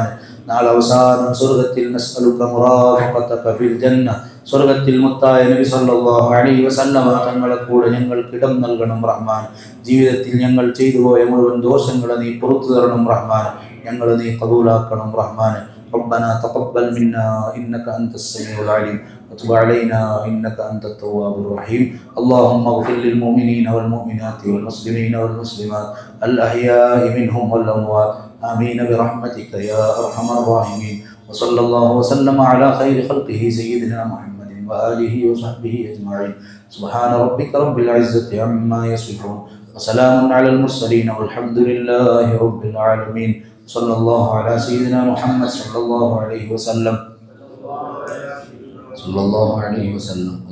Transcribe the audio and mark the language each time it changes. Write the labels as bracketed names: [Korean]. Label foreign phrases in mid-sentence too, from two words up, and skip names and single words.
[Malayalam] നാളെ അവസാനം സ്വർഗത്തിൽ [Arabic] نسألك مرافقتك في الجنة, [Malayalam] സ്വർഗത്തിൽ മുത്തായ നബി [Arabic] صلى الله عليه وسلم [Malayalam] തങ്ങളെ കൂടെ ഞങ്ങൾക്ക് ഇടം നൽകണം റഹ്മാൻ. ജീവിതത്തിൽ ഞങ്ങൾ ചെയ്തു പോയ മുഴുവൻ ദോഷങ്ങളെ നീ പുറത്തു തരണം റഹ്മാൻ. ഞങ്ങളെ നീ ഖബൂലാക്കണം റഹ്മാൻ. [Arabic] ربنا تقبل منا إنك أنت السميع العليم وتب علينا إنك أنت التواب الرحيم اللهم اغفر للمؤمنين والمؤمنات والمسلمين والمسلمات الأحياء منهم والأموات آمين برحمتك يا أرحم الراحمين وصلى الله وسلم على خير خلقه سيدنا محمد وآله وصحبه أجمعين سبحان ربك رب العزة عما يصفون وسلام على المرسلين والحمد لله رب العالمين صلى الله على سيدنا محمد صلى الله عليه وسلم